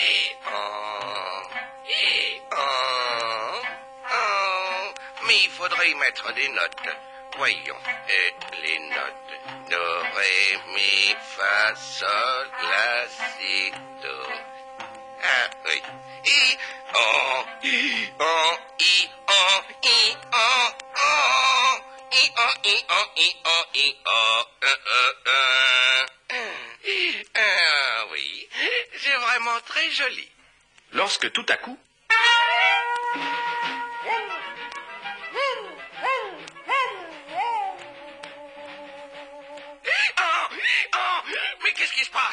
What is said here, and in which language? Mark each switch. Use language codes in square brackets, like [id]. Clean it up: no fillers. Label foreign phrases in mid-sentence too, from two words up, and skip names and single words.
[fr] Mais il faudrait y mettre des notes. Voyons, les notes. Do, ré, mi, fa, sol, la, si, do. Ah, oui. I, oh, I, oh, I, oh, I, oh, oh. I, oh, I, oh, I, oh, I, oh. Ah, oui, c'est vraiment très joli. Lorsque tout à coup... Mais qu'est-ce qui se passe?